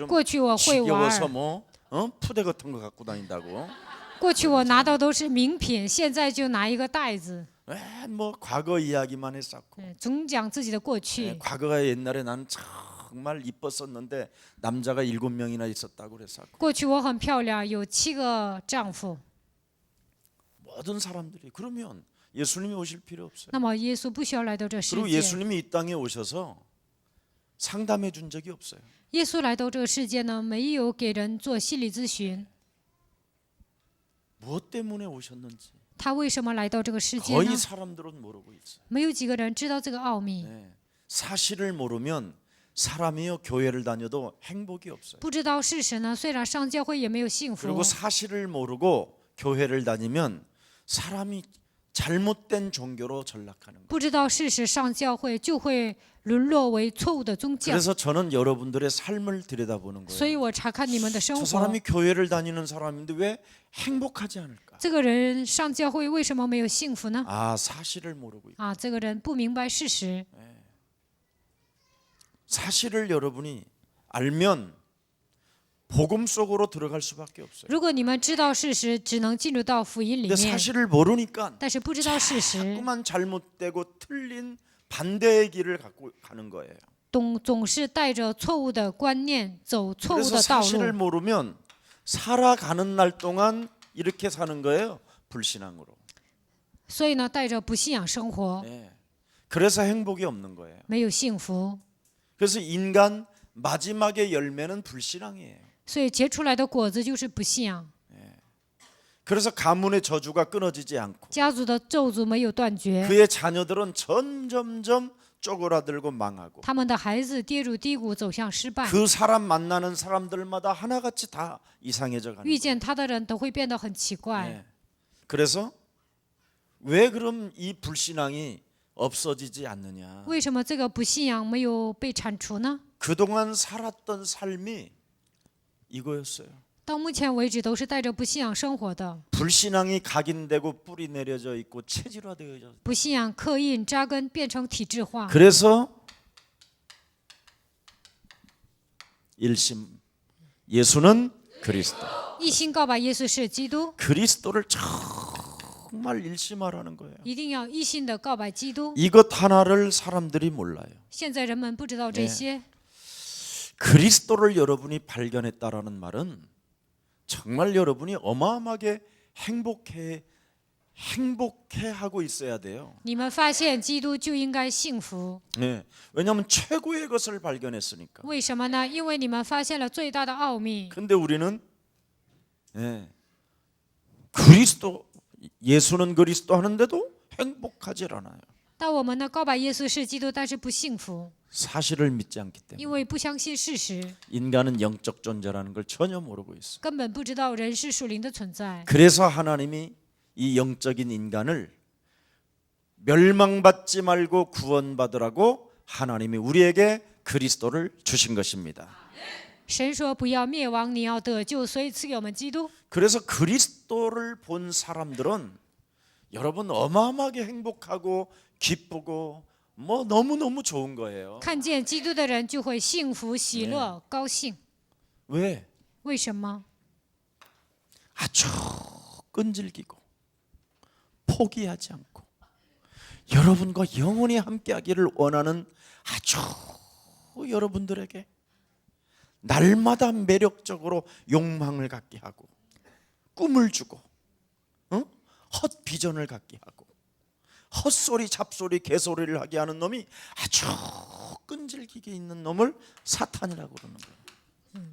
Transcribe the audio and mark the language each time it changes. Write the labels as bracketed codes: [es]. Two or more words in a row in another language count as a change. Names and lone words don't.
[zh] 过去我会玩， [ko] 지겨워서 뭐 푸대 같은 거 갖고 다닌다고. [zh] 过去我拿到都是名品，现在就拿一个袋子， [ko] 뭐 과거 이야기만 했었고. [zh] 总讲自己的过去。 [ko] 과거에 옛날에 난 정말 이뻤었는데 남자가 7명이나 있었다고 그랬었고. [zh] 过去我很漂亮，有7个丈夫。 [ko] 모든 사람들이 그러면 예수님이 오실 필요 없어요. [zh] 那么耶稣不需要来到这世 [ko] 그리고 [zh] 界。 [ko] 예수님이 이 땅에 오셔서 상담해 준 적이 없어요. [zh] 耶稣来到这个世界呢，没有给人做心理咨询。 [ko] 무엇 때문에 오셨는지 [zh] 他为什么来到这个世界 [ko] 거의 [zh] 呢？ [ko] 사람들은 모르고 있어요. [zh] 没有几个人知道这个奥秘。 [ko] 사실을 모르면 사람이요 교회를 다녀도 행복이 없어요. [zh] 不知道事实呢，虽然上教会也没有幸福。 [ko] 그리고 사실을 모르고 교회를 다니면 사람이 잘못된 종교로 전락하는 거예요. [zh] 不知道事实上教会就会沦落为错误的宗教。 [ko] 그래서 저는 여러분들의 삶을 들여다보는 [zh] 所以 [ko] 거예요. [zh] 我查看你们的生 [ko] 저 [zh] 活。 [ko] 사람이 교회를 다니는 사람인데 왜 행복하지 않을까? [zh] 这个人上教会为什么没有幸福呢？ [ko] 아, 사실을 모르고 있고. [zh] 这个人不明白事实。 [ko] 사실을 여러분이 알면 복음 속으로 들어갈 수밖에 없어요. [zh] 如果你们知道事实，只能进入到福音里 [ko] 근데 [zh] 面， [ko] 사실을 모르니까 [zh] 但是不知道事实， [ko] 자꾸만 잘못되고 틀린 반대의 길을 갖고 가는 거예요. [zh] 总是带着错误的观念走错误 [ko] 그래서 [zh] 的道 [ko] 사실을 [zh] 路， [ko] 모르면 살아가는 날 동안 이렇게 사는 거예요. 불신앙으로. [zh] 所以呢，带着不信仰生活， [ko] 네. 그래서 행복이 없는 거예요. [zh] 没有幸福， [ko] 그래서 인간 마지막의 열매는 불신앙이에요. [zh] 所以结出来的果子就是不信仰。 [ko] 그래서 가문의 저주가 끊어지지 않고 [zh] 家族的咒诅没有断绝， [ko] 그의 자녀들은 점점점 쪼그라들고 망하고 [zh] 他们的孩子跌入低谷，走向失败。 [ko] 그 사람 만나는 사람들마다 하나같이 다 이상해져 가는 [zh] 遇 [ko] 거예요. [zh] 见他的人都会变得很奇怪。 [ko] 네. 그래서 왜 그럼 이 불신앙이 없어지지 않느냐? [zh] 为什么这个不信仰没有被铲除呢？ [ko] 그동안 살았던 삶이 이거였어요. [zh] 到目前为止都是带着不信仰生活的， [ko] 불신앙이 각인되고 뿌리 내려져 있고 체질화되어 있어요. [zh] 不信仰刻印扎根，变成体制化。 [ko] 그래서 일심 예수는 그리스도. [zh] 一心告白耶稣是基督， [ko] 그리스도를 정말 일심하라는 거예요. [zh] 一定要一心的告白基督。 [ko] 이것 하나를 사람들이 몰라요. [zh] 现在人们不知道这些， [ko] 그리스도를 여러분이 발견했다라는 말은 정말 여러분이 어마어마하게 행복해 하고 있어야 돼요. [zh] 你们发现基督就应该幸福。 [ko] 네. 왜냐하면 최고의 것을 발견했으니까. [zh] 为什么呢？因为你们发现了最大的奥秘。 [ko] 근데 우리는 그리스도 예수는 그리스도 하는데도 행복하지 않아요. [zh] 但我们呢，告白耶稣是基督，但是不幸福， [ko] 사실을 믿지 않기 때문에. [zh] 因为不相信事实， [ko] 인간은 영적 존재라는 걸 전혀 모르고 있어. [zh] 根本不知道人是属灵的存在。 [ko] 그래서 하나님이 이 영적인 인간을 멸망받지 말고 구원받으라고 하나님이 우리에게 그리스도를 주신 것입니다. [zh] 神说不要灭亡，你要得救，所以赐给我们基督。 [ko] 그래서 그리스도를 본 사람들은 여러분 어마어마하게 행복하고 기쁘고 뭐 너무너무 좋은 거예요. [zh] 看见基督的人就会幸福、喜乐、高兴。 [ko] 왜? [zh] 为什么？ [ko] 아주 끈질기고 포기하지 않고 여러분과 영원히 함께하기를 원하는 아주 여러분들에게 날마다 매력적으로 욕망을 갖게 하고 꿈을 주고 헛 비전을 갖게 하고 헛소리 잡소리 개소리를 하게 하는 놈이 아주 끈질기게 있는 놈을 사탄이라고 그러는 거예요.